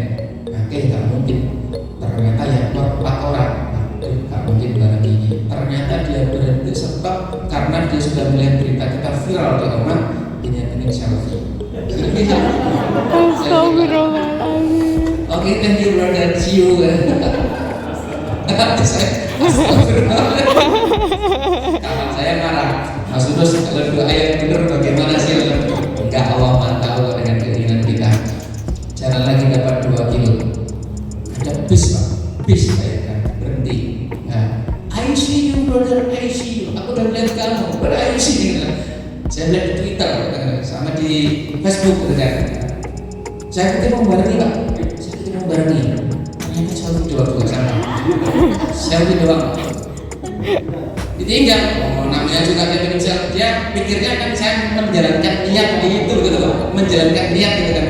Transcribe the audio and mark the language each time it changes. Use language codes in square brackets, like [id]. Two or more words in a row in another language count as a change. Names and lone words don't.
[id] Oke nggak mungkin. Ternyata yang keluar 4 orang. Nggak mungkin barang ini. Ternyata dia berhenti sebab karena dia sudah melihat berita kita viral di Oman. Ini selfie. Astagfirullahaladzim. Oke, [en] thank you brother, see you. [id] Kawan saya marah. Mas Udus kalau doa yang benar bagaimana sih? enggak, Allah Maha tahu dengan keinginan kita. Jalan lagi dapat 2 kilo, ada bis Pak, bis saya kan berhenti. Nah, [en] I see you brother, I see you. [id] Aku udah lihat kamu, [en] but I see you. [id] Saya lihat di Twitter sama di Facebook kan. Saya ketemu barengi Pak, saya ketemu barengi. Ternyata selfie doang sama. Selfie doang. Ditinggal. Oh, namanya juga dia pikirnya kan saya menjalankan niat itu gitu loh, menjalankan niat gitu kan.